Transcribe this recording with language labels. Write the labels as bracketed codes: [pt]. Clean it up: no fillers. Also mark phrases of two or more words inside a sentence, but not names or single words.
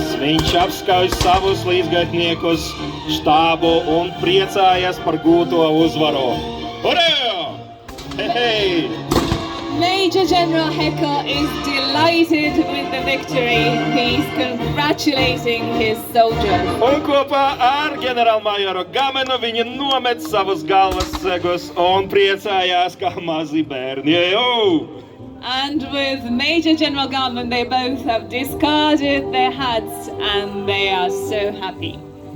[lv] Viņš apskauj savus līdzgaitniekus, štābu un priecājas par gūto uzvaru. Hurrā! Hei! [en] Major General Hecker is delighted with the victory. He's congratulating his soldiers. [lv] Un kopā ar ģenerālmajoru Gamenu viņi nomet savus galvas segus un priecājās kā mazi bērni. Jau! [en] And with Major General Garman, they both have discarded their hats and they are so happy.